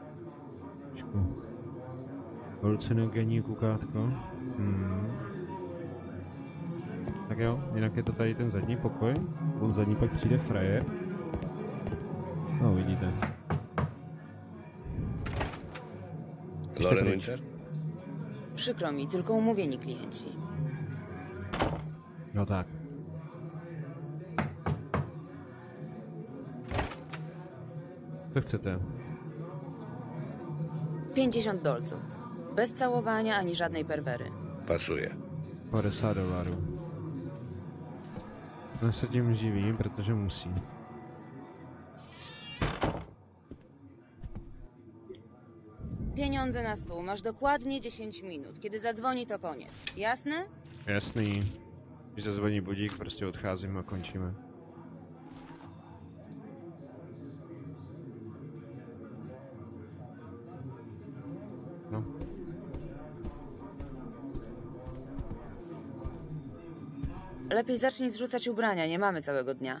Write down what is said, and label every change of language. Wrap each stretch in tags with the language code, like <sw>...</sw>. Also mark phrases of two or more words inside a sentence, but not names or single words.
<cs>Halucinogenní kukátko. jo, jinak je to tady ten zadní pokoj. On zadní pak přijde frajer. No, vidíte. Loren Winter?</cs> <pl>Przykro mi, tylko umówieni klienci.</pl> <cs>No tak. Co chcete?</cs> <pl>50 dolców. Bez całowania ani żadnej perwery. Pasuje. $50.</pl> <cs>On se tím živí, protože musí.</cs> <pl>Pieniądze na stół. Masz dokładnie 10 minut. Kiedy zadzwoni, to koniec. Jasne?</pl> <cs>Jasný. Když zazvoní budík, prostě odcházíme a končíme. No.</cs> <pl>Lepiej zacznij zrzucać ubrania. Nie mamy całego dnia.</pl>